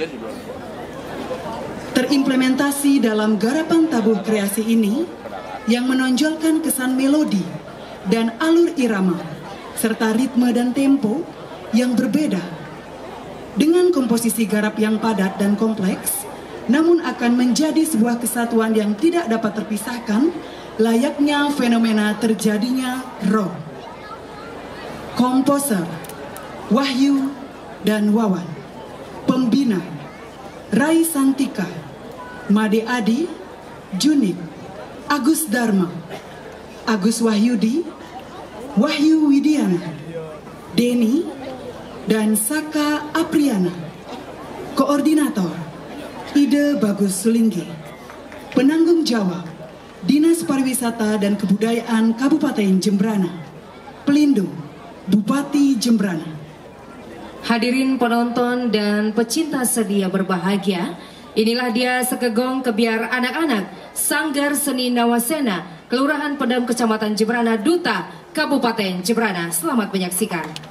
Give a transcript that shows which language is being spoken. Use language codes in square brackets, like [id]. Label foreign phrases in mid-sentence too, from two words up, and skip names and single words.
[id] Terimplementasi dalam garapan tabuh kreasi ini yang menonjolkan kesan melodi dan alur irama serta ritme dan tempo yang berbeda dengan komposisi garap yang padat dan kompleks, namun akan menjadi sebuah kesatuan yang tidak dapat terpisahkan, layaknya fenomena terjadinya rock. Komposer Wahyu dan Wawan, pembina Rai Santika, Made Adi, Junip, Agus Dharma, Agus Wahyudi, Wahyu Widiana, Deni, dan Saka Apriana. Koordinator Ide Bagus Sulinggi. Penanggung jawab Dinas Pariwisata dan Kebudayaan Kabupaten Jembrana. Pelindung Bupati Jembrana. Hadirin penonton dan pecinta sedia berbahagia, inilah dia sekegong kebiar anak-anak Sanggar Seni Nawasena, Kelurahan Pendem, Kecamatan Jembrana, Duta, Kabupaten Jembrana. Selamat menyaksikan.